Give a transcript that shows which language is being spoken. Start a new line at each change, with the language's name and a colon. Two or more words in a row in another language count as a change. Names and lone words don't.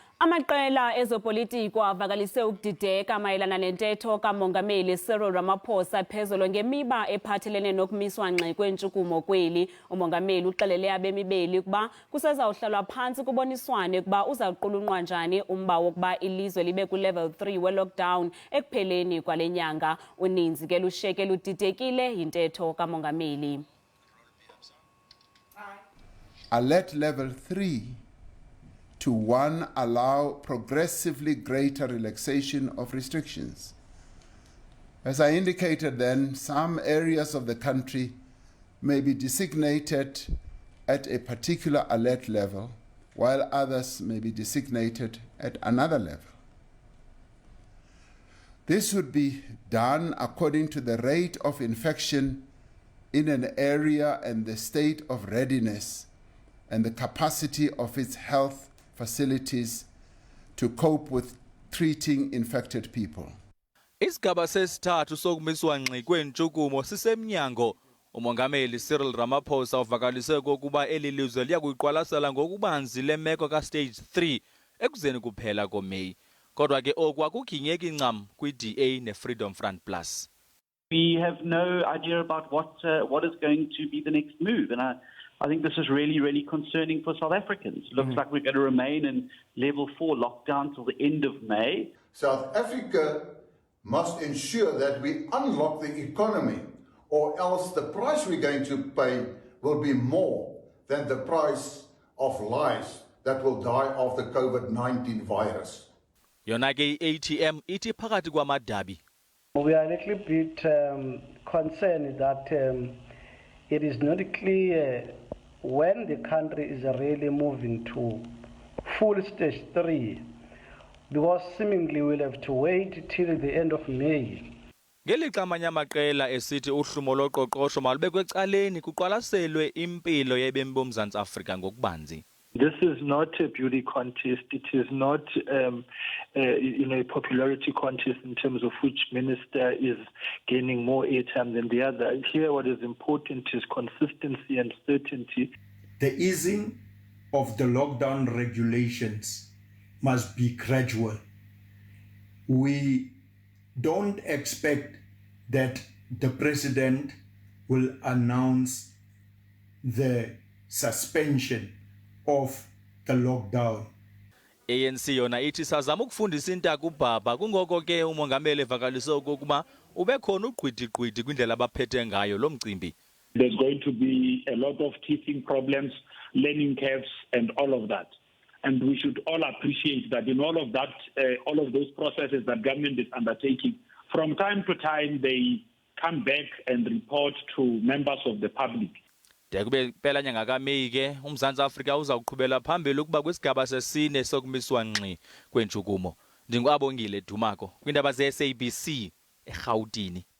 Xhosa: Amaqela ezopolitiko avakalise ukudideka mayelana nentetho kaMongameli Cyril Ramaphosa phezolo ngemiba ephathelene nokumiswa ngxi kweentshukumo kweli.uMongameli uxelele abemi beli ukuba kusezawuhlalwa phantsi kuboniswane ukuba uzakuqulunqwa njani umba wokuba ilizwe libe ku-level 3 we-lockdown ekupheleni kwalenyanga.Uninzi ke lushiyeke ludidekile intetho kaMongameli.
English: Alert level 3 to 1, allow progressively greater relaxation of restrictions. As I indicated then, some areas of the country may be designated at a particular alert level, while others may be designated at another level. This would be done according to the rate of infection in an area and the state of readiness and the capacity of its health facilities to cope with treating infected people.
Xhosa: Isigaba sesithathu sokumiswa ngxi kweentshukumo sisemnyango. uMongameli Cyril Ramaphosa uvakalise ukuba eli lizwe liyakuyiqwalasela ngokubanzi le meko ka-stage 3 ekuzeni kuphela koMeyi. Kodwa ke oku akuginyeki ncam kwi-DA ne-Freedom Front Plus.
English: We have no idea about what is going to be the next move, and I think this is really concerning for South Africans. It looks like we're going to remain in level 4 lockdown till the end of May. South Africa must ensure that we unlock the economy, or else the price we're going to pay will be more than the price of lives that will die of the COVID-19 virus.
Xhosa: Yona ke ATM ithi phakathi kwamadabi.
English: We are a little bit concerned that it is not clear when the country is really moving to full stage 3, because seemingly we'll have to wait till the end of May.
Xhosa: Ngelixa amanye amaqela esithi uhlumo loqoqosho malubekwe ecaleni kuqwalaselwe impilo yebemi boMzantsi Afrika ngokubanzi.
English: This is not a beauty contest. It is not a popularity contest in terms of which minister is gaining more airtime than the other. Here what is important is consistency and certainty. The easing of the lockdown regulations must be gradual. We don't expect that the president will announce the suspension of the lockdown.
Xhosa: ANC yona ithi sazama ukufundisa intaka ubaba kungoko ke uMongameli evakalise ukuba ubekhona ugqwidi kwindlela abaphethe ngayo lo mcimbi.
English: There's going to be a lot of teething problems, learning curves and all of that. And we should all appreciate that in all of that, all of those processes that government is undertaking, from time to time they come back and report to members of the public.
Xhosa: Dekube phela nyanga kaMeyi ke uMzantsi Afrika uzawuqhubela phambili ukuba kwisigaba sesine sokumiswa ngxi kweentshukumo. NdinguAbongile Dumako kwindaba ze SABC eGauteng.